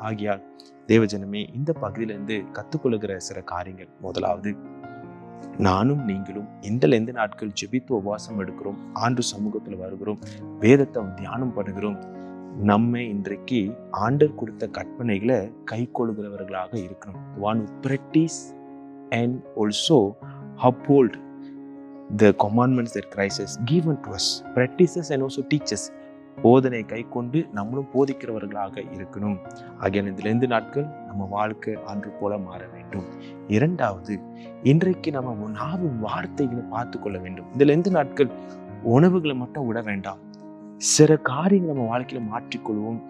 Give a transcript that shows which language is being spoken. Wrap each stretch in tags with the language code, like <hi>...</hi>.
<ta>ஆகியால் தேவஜனமே, இந்த பகுதியிலிருந்து கற்றுக்கொள்ளுகிற சில காரியங்கள். முதலாவது, நானும் நீங்களும் எந்த நாட்கள் ஜெபித்து உபவாசம் எடுக்கிறோம், ஆண்டு சமூகத்துல வருகிறோம், வேதத்தை தியானம் பண்ணுகிறோம், நம்ம இன்றைக்கு ஆண்டவர் கொடுத்த கற்பனைகளை கை கொள்கிறவர்களாக இருக்கணும்.</ta> <en>One who practice and also uphold the commandments that Christ has given to us. Practices and also teaches.</en> <ta>போதனை கை கொண்டு நம்மளும் போதிக்கிறவர்களாக இருக்கணும். ஆகிய இந்த நாட்கள் நம்ம வாழ்க்கை அன்று போல மாற வேண்டும். 2வது, இன்றைக்கு நம்ம நாவின் வார்த்தைகளை பார்த்து கொள்ள வேண்டும். இந்த நாட்கள் உணவுகளை மட்டும் விட வேண்டாம், சில காரியங்களை நம்ம வாழ்க்கையில மாற்றிக்கொள்வோம்.</ta>